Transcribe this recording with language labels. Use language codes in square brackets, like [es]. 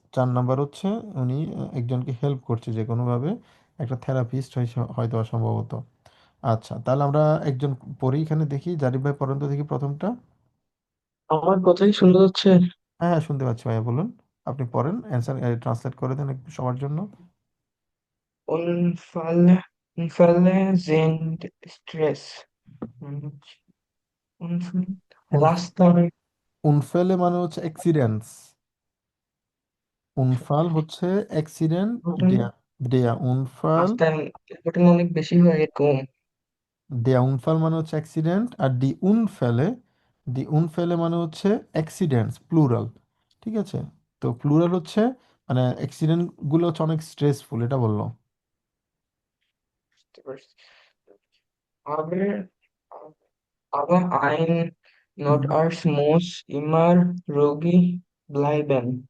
[bn] 4 নম্বর হচ্ছে উনি একজনকে হেল্প করছে যে কোনোভাবে, একটা থেরাপিস্ট হয়তো সম্ভবত। আচ্ছা, তাহলে আমরা একজন পড়ি এখানে, দেখি জারিফ ভাই পড়েন তো দেখি প্রথমটা। আমার কথাই শোনা যাচ্ছে? হ্যাঁ হ্যাঁ শুনতে পাচ্ছি ভাইয়া, বলুন। আপনি পড়েন, অ্যান্সার ট্রান্সলেট করে দেন একটু সবার জন্য। [de] Unfälle, Unfälle sind Stress. [bn] Unfälle, রাস্তায় উনফেলে মানে হচ্ছে অ্যাক্সিডেন্টস, উনফাল হচ্ছে অ্যাক্সিডেন্ট। ঘটনা, দেয়া, [de] দেয়া উনফাল। [bn] রাস্তায় ঘটনা অনেক বেশি হয় এরকম। দেয়া উনফাল মানে হচ্ছে অ্যাক্সিডেন্ট, আর ডি উনফেলে, ডি উনফেলে মানে হচ্ছে অ্যাক্সিডেন্টস প্লুরাল। ঠিক আছে, তো প্লুরাল হচ্ছে মানে অ্যাক্সিডেন্ট গুলো হচ্ছে অনেক স্ট্রেসফুল, এটা বললো। বুঝতে পারছি। [de] Aber, aber ein Notarzt muss immer ruhig bleiben.